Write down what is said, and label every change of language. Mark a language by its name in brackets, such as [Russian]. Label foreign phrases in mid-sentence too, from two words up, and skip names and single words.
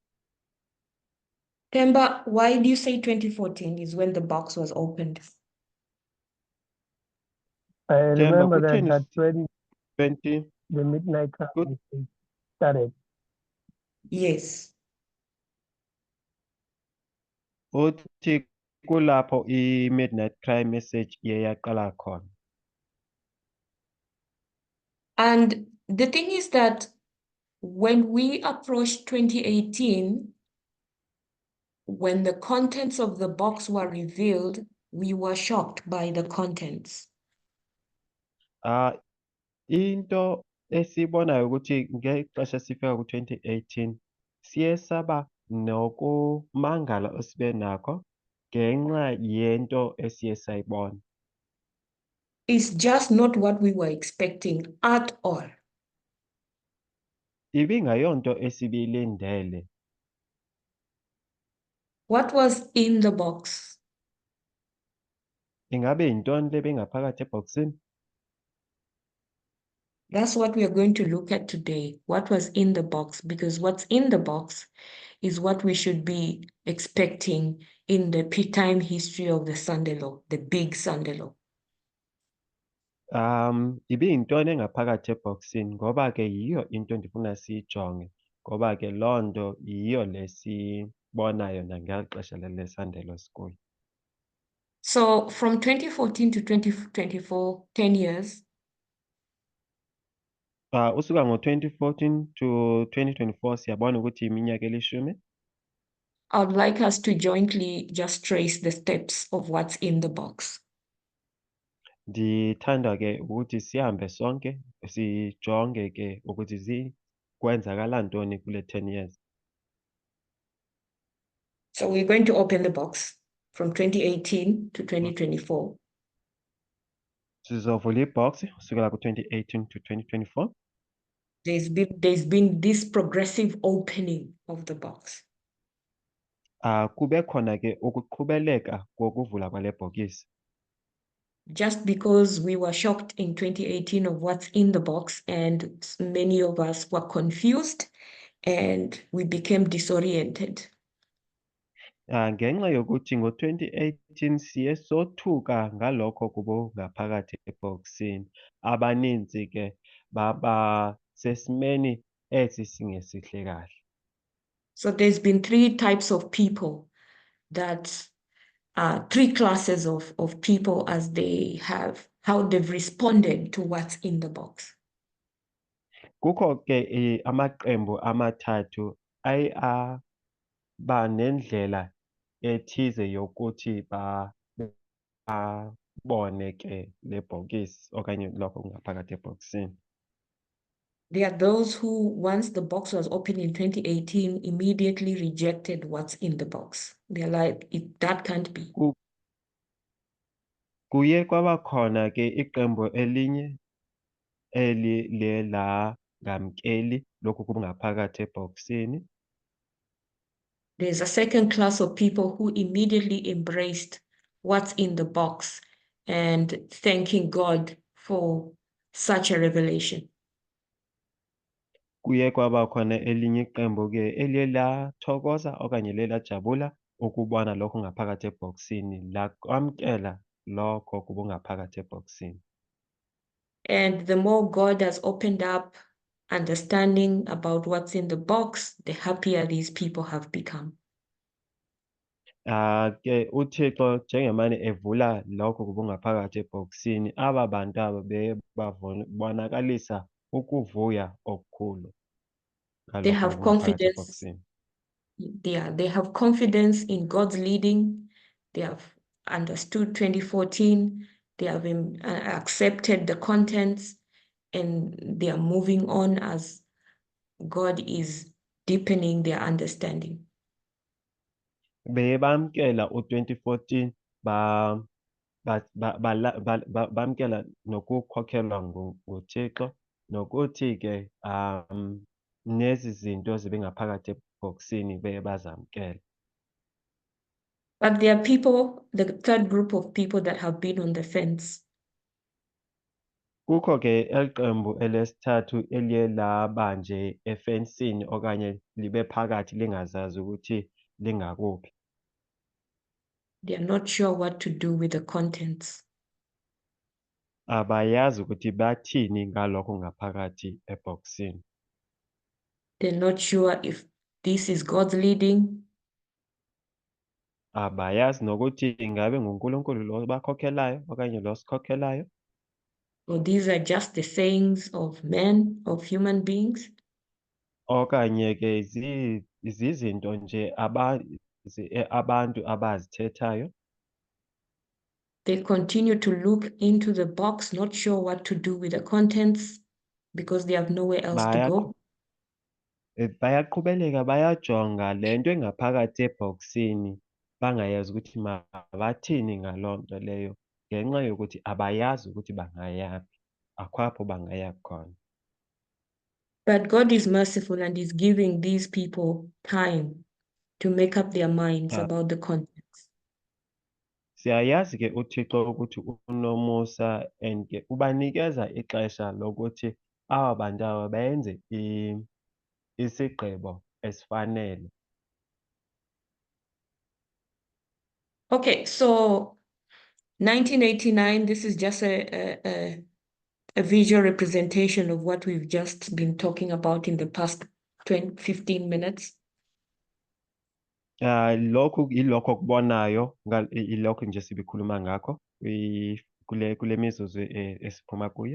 [English] Themba, why do you say 2014 is when the box was opened? I remember that [Xhosa] kutheni [English] that's when 20 the midnight Good. crisis started. Yes. [Xhosa] uthi kulapho i- [English] midnight cry message [Xhosa] iye yaqala khona. [English] And the thing is that When we approached 2018, when the contents of the box were revealed, we were shocked by the contents. [Xhosa] Into esibonayo ukuthi ngexesha sifika ku-2018 siye saba nokumangala osibe nakho ngenxa yento esiye sayibona. [English] It's just not what we were expecting at all. [Xhosa] Ibingayonto esibiyilindele. [English] What was in the box? [Xhosa] Ingabe yintoni le bengaphakathi ebhokisini? [English] That's what we are going to look at today. What was in the box? Because what's in the box is what we should be expecting in the peacetime history of the Sunday Law, the big Sunday Law. [Xhosa] Ibiyintoni engaphakathi ebhokisini ngoba ke yiyo into ndifuna siyijonge ngoba ke loo nto yiyo lesibonayo nangeli xesha le-Sunday Law School. [English] So from 2014 to 2024, 10 years, [Xhosa] Usuka ngo-2014 to 2024 siyabona ukuthi iminyaka elishumi. [English] I would like us to jointly just trace the steps of what's in the box. [Xhosa] Ndithanda ke ukuthi sihambe sonke sijonge ke ukuthi kwenzakala ntoni kule 10 years. [English] So we're going to open the box from 2018 to 2024. [Xhosa] Sizovula ibhox kusukela ku-2018 to 2024. [English] There's been this progressive opening of the box. [Xhosa] Kube khona ke ukuqhubeleka kokuvula kwale bhokisi. [English] Just because we were shocked in 2018 of what's in the box, and many of us were confused and we became disoriented. [Xhosa] Ngenxa yokuthi ngo-2018 siye sothuka ngalokho kubongaphakathi ebhokisini. Abaninzi ke baba sesimeni esi singesihle kahle. [English] So there's been three types of people three classes of people as they have, how they've responded to what's in the box. [Xhosa] Kukho ke amaqembu amathathu aba nendlela ethize yokuthi babone ke le bhokisi okanye lokho kungaphakathi ebhokisini. [English] There are those who, once the box was opened in 2018, immediately rejected what's in the box. They're like, that can't be. [Xhosa] Kuye kwaba khona ke iqembu elinye eliye langamkeli lokhu kungaphakathi ebhokisini. [English] There's a second class of people who immediately embraced what's in the box and thanking God for such a revelation. [Xhosa] Kuye kwaba khona elinye iqembu ke eliye lathokoza okanye liye lajabula ukubona lokho ngaphakathi ebhokisini lakwamkela lokho kubungaphakathi ebhokisini. [English] And the more God has opened up understanding about what's in the box, the happier these people have become. [Xhosa] Ke uThixo njengemane evula lokho kubungaphakathi ebhokisini, aba bantu aba bonakalisa ukuvuya okukhulu [English] They [Xhosa] ngalokho [English] have [Xhosa] kubungaphakathi [English] confidence. [Xhosa] ebhokisini. [English] They have confidence in God's leading. They have understood 2014. They have accepted the contents, and they are moving on as God is deepening their understanding. [Xhosa] Bamkela u-2014 bamkela nokukhokhelwa nguThixo nokuthi ke nezi zinto zibengaphakathi ebhokisini bazamkela. [English] But there are people, the third group of people that have been on the fence. [Xhosa] Kukho ke eliqembu elesithathu eliye laba nje efensini okanye libe phakathi lingazazi ukuthi lingakuphi. [English] They are not sure what to do with the contents. [Xhosa] Abayazi ukuthi bathini ngalokho ngaphakathi ebhokisini. [English] They're not sure if this is God's leading. [Xhosa] Abayazi nokuthi ingabe nguNkulunkulu lo bakhokhelayo okanye lo sikhokhelayo. [English] Or these are just the sayings of men, of human beings. [Xhosa] okanye ke zizinto nje abantu abazithethayo. [English] They continue to look into the box, not sure what to do with the contents because they have nowhere else to go. [Xhosa] Bayaqhubeleka bayajonga le nto engaphakathi ebhokisini bangayazi ukuthi mabathini ngaloo nto leyo ngenxa yokuthi abayazi ukuthi bangayaphi, akho apho bangaya khona. [English] But God is merciful and is giving these people time to make up their minds Ah. about the contents. [Xhosa] Siyayazi ke uThixo ukuthi unomusa and ke ubanikeza ixesha lokuthi aba bantu aba benze isigqibo esifanele. [English] Okay, so 1989, this is just a visual representation of what we've just been talking about in the past 15 minutes. [Xhosa] Lokhu ilokho okubonayo ilokho nje sibikhuluma ngakho kule mizuzu esiphuma kuyo.